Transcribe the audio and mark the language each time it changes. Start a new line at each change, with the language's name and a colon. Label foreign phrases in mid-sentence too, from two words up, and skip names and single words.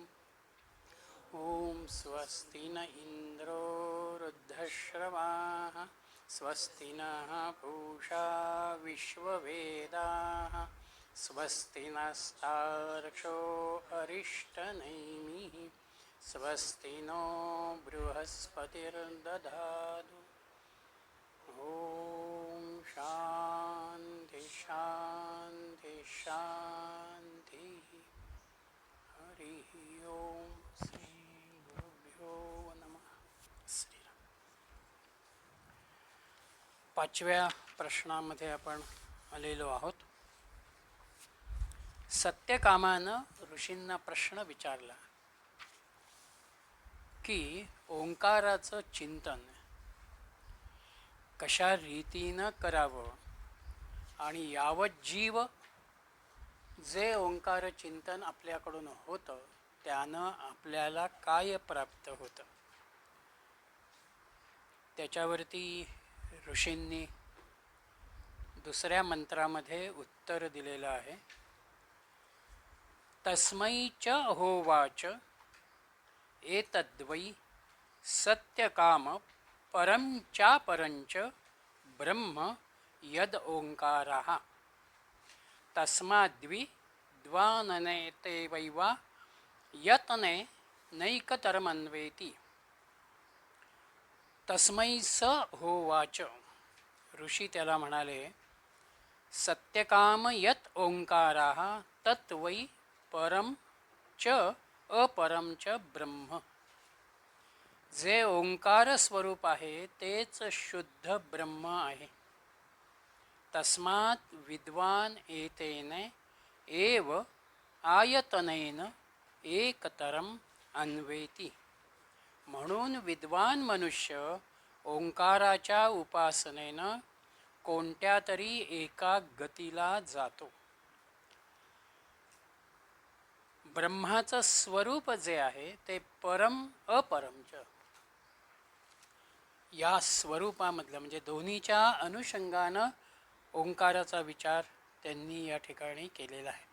Sanskrit: ॐ स्वस्ति न इन्द्रो वृद्धश्रवाः स्वस्ति नः पूषा विश्ववेदाः स्वस्ति नस्तार्क्ष्यो अरिष्टनेमिः स्वस्ति नो बृहस्पतिर्दधातु। ॐ शान्ति शान्ति शान्तिः। हरिः ओम श्री गुरुभ्यो नमः। श्रीराम।
Marathi: पाचव्या प्रश्नामध्ये आपण आलेलो आहोत. सत्यकामानं ऋषींना प्रश्न विचारला की ओंकाराचं चिंतन कशा रीतीनं करावं आणि यावत जीव जे ओंकार चिंतन आपल्याकडून होतं त्यानं आपल्याला काय प्राप्त होतं. त्याच्यावरती ऋषींनी दुसऱ्या मंत्रामध्ये उत्तर दिलेलं आहे.
Sanskrit: तस्मै च होवाच एतद्वै सत्यकाम परंचापरंच ब्रह्म यद ओंकारः तस्माद्वि द्वाननेते वैवा यतने नैकतरमन्वेति. तस्मै स होवाच.
Marathi: ऋषी त्याला म्हणाले,
Sanskrit: सत्यकाम यत ओंकारः तत् वै परम च अपरम च ब्रह्म.
Marathi: जे ओंकार स्वरूप आहे तेच शुद्ध ब्रह्म आहे.
Sanskrit: तस्मात् विद्वान एतेने एव आयतनेन एकतरम अन्वेति.
Marathi: म्हणून विद्वान मनुष्य ओंकाराच्या उपासनेनं कोणत्या तरी एका गतीला जातो. ब्रह्माचं स्वरूप जे आहे ते परम अपरमच या स्वरूपामधलं म्हणजे दोन्हीच्या अनुषंगानं ओंकाराचा विचार त्यांनी या ठिकाणी केलेला आहे.